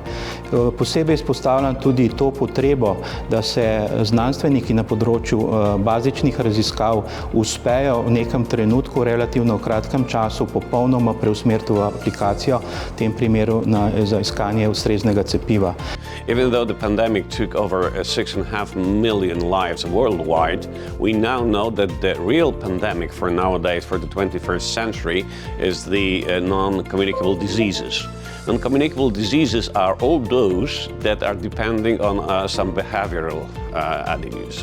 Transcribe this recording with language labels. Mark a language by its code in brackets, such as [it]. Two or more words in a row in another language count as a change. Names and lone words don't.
[sl] Posebej izpostavljam tudi to potrebo, da se znanstveniki na področju bazičnih raziskav uspejo v nekem trenutku, relativno kratkem času, popolnoma preusmeriti v aplikacijo, v tem primeru za iskanje ustreznega cepiva. [en] Even though the pandemic took over 6.5 million lives worldwide, we now know that the real pandemic for nowadays, for the 21st century, is the non-communicable diseases. Non-communicable diseases are all those that are depending on some behavioral avenues.